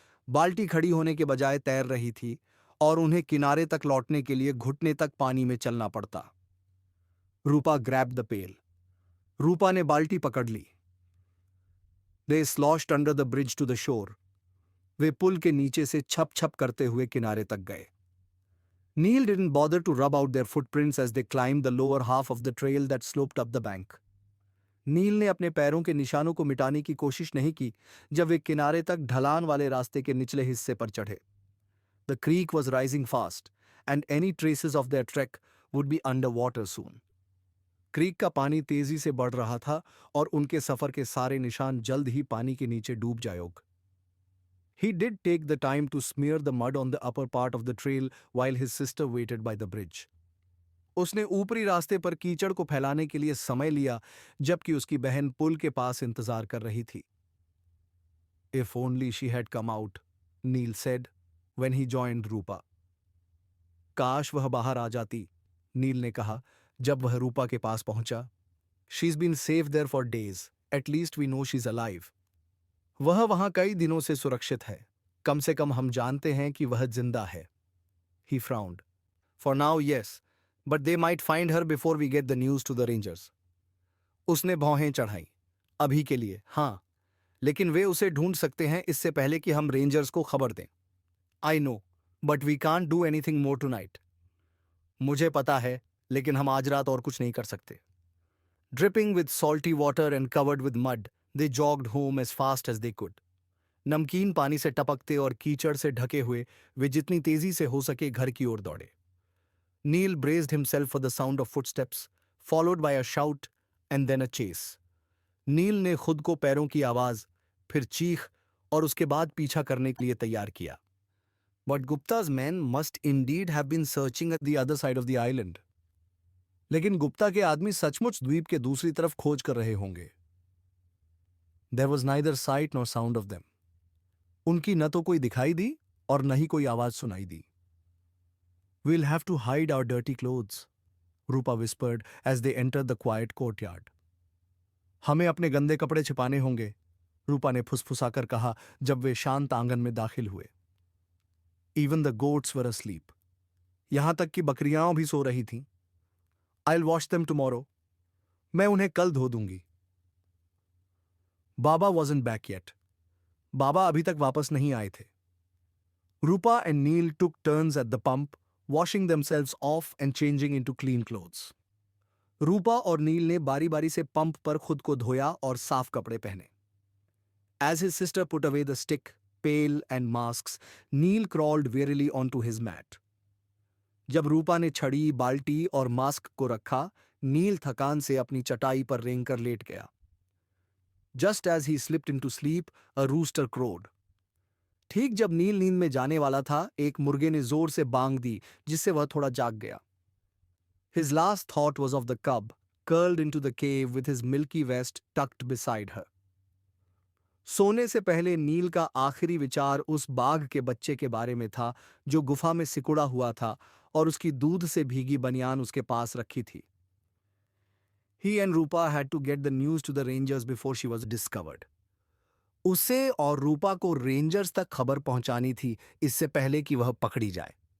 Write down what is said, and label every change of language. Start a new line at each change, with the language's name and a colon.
Hindi: बाल्टी खड़ी होने के बजाय तैर रही थी और उन्हें किनारे तक लौटने के लिए घुटने तक पानी में चलना पड़ता. रूपा
English: grabbed the pail.
Hindi: रूपा ने बाल्टी पकड़ ली।
English: They sloshed under the bridge to the shore.
Hindi: वे पुल के नीचे से छप छप करते हुए किनारे तक गए।
English: Neil didn't bother to rub out their footprints as they climbed the lower half of the trail that sloped up the bank.
Hindi: नील ने अपने पैरों के निशानों को मिटाने की कोशिश नहीं की जब वे किनारे तक ढलान वाले रास्ते के निचले हिस्से पर चढ़े।
English: The creek was rising fast, and any traces of their trek would be under water soon.
Hindi: Creek का पानी तेजी से बढ़ रहा था और उनके सफर के सारे निशान जल्द ही पानी के नीचे डूब जाएंगे।
English: He did take the time to smear the mud on the upper part of the trail while his sister waited by the bridge.
Hindi: उसने ऊपरी रास्ते पर कीचड़ को फैलाने के लिए समय लिया जबकि उसकी बहन पुल के पास इंतजार कर रही थी।
English: If only she had come out, Neil said when he joined Rupa.
Hindi: काश वह बाहर आ जाती, नील ने कहा जब वह रूपा के पास पहुंचा।
English: She's been safe there for days. At least we know she's alive.
Hindi: वह वहां कई दिनों से सुरक्षित है। कम से कम हम जानते हैं कि वह जिंदा है।
English: He frowned. For now, yes, but they might find her before we get the news to the rangers.
Hindi: उसने भौहें चढ़ाई। अभी के लिए, हाँ, लेकिन वे उसे ढूंढ सकते हैं इससे पहले कि हम रेंजर्स को खबर दें।
English: I know, but we can't do anything more tonight.
Hindi: मुझे पता है, लेकिन हम आज रात और कुछ नहीं कर सकते।
English: Dripping with salty water and covered with mud, they jogged home as fast as they could.
Hindi: नमकीन पानी से टपकते और कीचड़ से ढके हुए वे जितनी तेजी से हो सके घर की ओर दौड़े।
English: Neil braced himself for the sound of footsteps, followed by a shout and then a chase.
Hindi: नील ने खुद को पैरों की आवाज, फिर चीख और उसके बाद पीछा करने के लिए तैयार किया।
English: But Gupta's men must indeed have been searching at the other side of the island.
Hindi: लेकिन गुप्ता के आदमी सचमुच द्वीप के दूसरी तरफ खोज कर रहे होंगे।
English: There was neither sight nor sound of them.
Hindi: उनकी न तो कोई दिखाई दी और न ही कोई आवाज सुनाई दी।
English: We'll have to hide our dirty clothes, Rupa whispered as they entered the quiet courtyard.
Hindi: हमें अपने गंदे कपड़े छिपाने होंगे, रूपा ने फुसफुसाकर कहा जब वे शांत आंगन में दाखिल हुए।
English: Even the goats were asleep.
Hindi: यहां तक कि बकरियां भी सो रही थीं।
English: I'll wash them tomorrow.
Hindi: मैं उन्हें कल धो दूंगी।
English: Baba wasn't back yet.
Hindi: बाबा अभी तक वापस नहीं आए थे।
English: Rupa and Neil took turns at the pump, washing themselves off and changing into clean clothes.
Hindi: रूपा और नील ने बारी-बारी से पंप पर खुद को धोया और साफ कपड़े पहने।
English: As his sister put away the stick, pail and masks, Neil crawled wearily onto his mat.
Hindi: जब रूपा ने छड़ी, बाल्टी और मास्क को रखा, नील थकान से अपनी चटाई पर रेंगकर लेट गया।
English: Just as he slipped into sleep, a rooster crowed.
Hindi: ठीक जब नील नींद में जाने वाला था, एक मुर्गे ने जोर से बांग दी, जिससे वह थोड़ा जाग गया।
English: His last thought was of the cub, curled into the cave with his milky vest tucked beside her.
Hindi: सोने से पहले नील का आखिरी विचार उस बाघ के बच्चे के बारे में था, जो गुफा में सिकुड़ा हुआ था और उसकी दूध से भीगी बनियान उसके पास रखी थी।
English: He and Rupa had to get the news to the rangers before she was discovered.
Hindi: उसे और रूपा को रेंजर्स तक खबर पहुंचानी थी इससे पहले कि वह पकड़ी जाए।